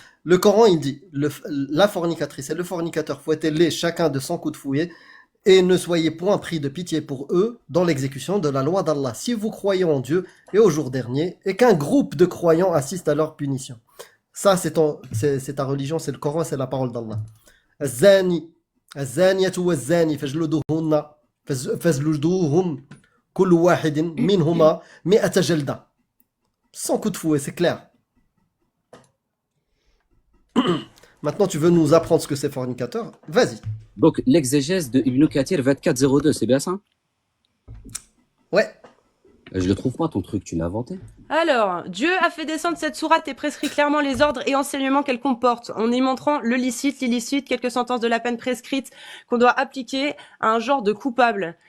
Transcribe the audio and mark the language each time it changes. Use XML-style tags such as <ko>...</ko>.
<fr>Le Coran, il dit, la fornicatrice et le fornicateur, fouettez-les chacun de 100 coups de fouet, et ne soyez point pris de pitié pour eux dans l'exécution de la loi d'Allah, si vous croyez en Dieu et au jour dernier, et qu'un groupe de croyants assiste à leur punition. Ça, c'est ta religion, c'est le Coran, c'est la parole d'Allah.</fr> <ar>الزاني الزانية والزاني فاجلدوهم كل واحد منهما 100 جلدة.</ar> <fr>100 coups de fouet, c'est clair. Maintenant, tu veux nous apprendre ce que c'est fornicateur? Vas-y. Donc, l'exégèse de Ibn Kathir 2402, c'est bien ça? Ouais. Je le trouve pas ton truc, tu l'as inventé. Alors, Dieu a fait descendre cette sourate et prescrit clairement les ordres et enseignements qu'elle comporte, en y montrant le licite, l'illicite, quelques sentences de la peine prescrite qu'on doit appliquer à un genre de coupable.</fr>